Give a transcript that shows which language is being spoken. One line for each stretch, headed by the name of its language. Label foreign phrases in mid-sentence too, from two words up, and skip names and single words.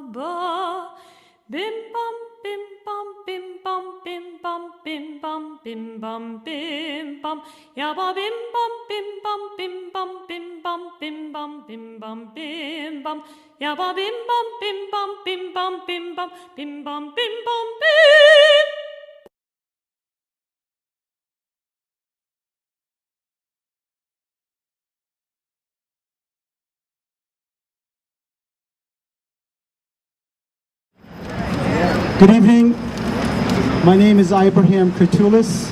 English: Bim bum bim bum bim bum bim bum bim bum bim bam bim bam. Ya ba bim bam bim bam bim bam bim bam bim bam bim bam bim bam. Ya ba bim bam bim bam bim bam bim bam bim bam bim bam bim. Good evening. My name is Abraham Kurtulis.